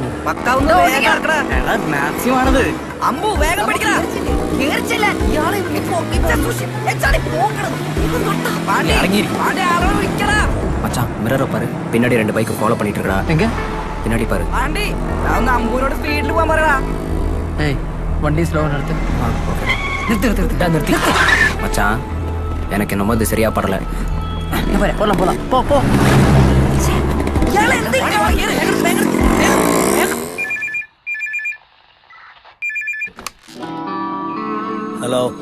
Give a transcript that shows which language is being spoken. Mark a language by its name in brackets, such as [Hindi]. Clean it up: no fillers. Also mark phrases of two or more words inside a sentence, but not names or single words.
[Malayalam] മാക്സിമാണത്. അമ്പു വേഗം പിടിക്കടാ. കേർച്ചില്ല ഇയാളെ [Tamil] மச்சான் மிரரை பாரு, பின்னாடி 2 பைக் ஃபாலோ பண்ணிட்டு இருக்கா. எங்க? பின்னாடி பாரு. [Malayalam] ആണ്ടി ഒന്ന് അമ്പൂരോട് സ്പീഡിൽ പോകാൻ പറയടാ. ഏയ് വണ്ടി സ്ലോ നിർത്ത്. [Tamil] நிறுத்தி மச்சான், எனக்கு என்னமோ இது சரியா படல. போலாம் போலாம் போ போ. ஹலோ,